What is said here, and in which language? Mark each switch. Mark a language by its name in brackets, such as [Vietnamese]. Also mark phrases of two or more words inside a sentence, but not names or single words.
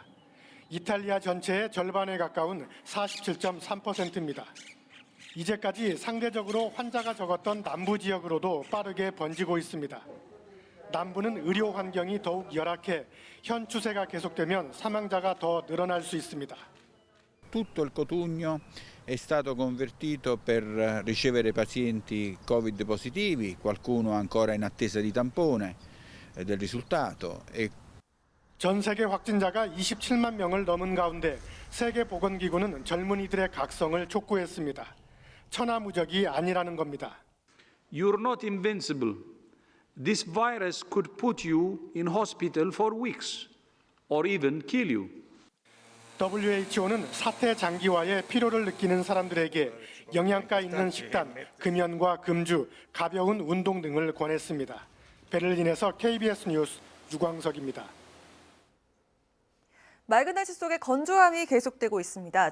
[Korean] 이탈리아 전체의 절반에 가까운 47.3%입니다. 이제까지 상대적으로 환자가 적었던 남부 지역으로도 빠르게 번지고 있습니다. 남부는 의료 환경이 더욱 열악해 현 추세가 계속되면 사망자가 더 늘어날 수 있습니다. [Italian] Tutto il Cotugno è stato convertito per ricevere pazienti Covid positivi, qualcuno ancora in attesa di tampone del risultato. [Korean] 전 세계 확진자가 27만 명을 넘은 가운데 세계보건기구는 젊은이들의 각성을 촉구했습니다. 천하무적이 아니라는 겁니다. [English] You're not invincible. This virus could put you in hospital for weeks or even kill you. [Korean] WHO는 사태 장기화에 피로를 느끼는 사람들에게 영양가 있는 식단, 금연과 금주, 가벼운 운동 등을 권했습니다. 베를린에서 KBS 뉴스 유광석입니다. 맑은 날씨 속에 건조함이 계속되고 있습니다.